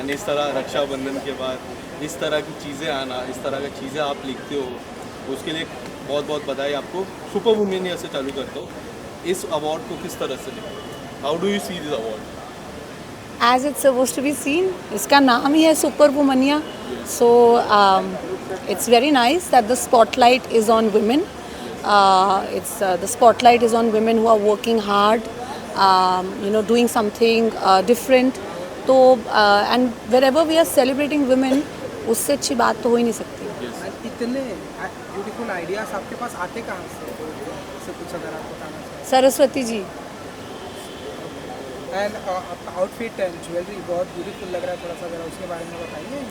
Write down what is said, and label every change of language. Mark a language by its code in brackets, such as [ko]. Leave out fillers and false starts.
[hi] And इस तरह रक्षाबंधन के बाद इस तरह की चीज़ें आना, इस तरह की चीज़ें आप लिखते हो, उसके लिए बहुत बहुत बधाई आपको। सुपर वुमेनिया से चालू करता हूँ, इस अवार्ड को किस तरह से लिखते हो? [en] How do you see this award? As it's supposed to be seen, इसका नाम ही है super Womaniya. So it's very nice that the spotlight is on women. The spotlight is on women who are working hard, doing something different. [hi] तो and wherever we are celebrating women, उससे अच्छी बात तो हो ही नहीं सकती. इतने ब्यूटीफुल आइडियाज आपके पास आते कहाँ से? इससे कुछ अगर आप बताना चाहें. सरस्वती जी. एंड आपका आउटफिट एंड ज्वेलरी बहुत ब्यूटीफुल लग रहा है, थोड़ा सा ज़रा उसके बारे में बताइए.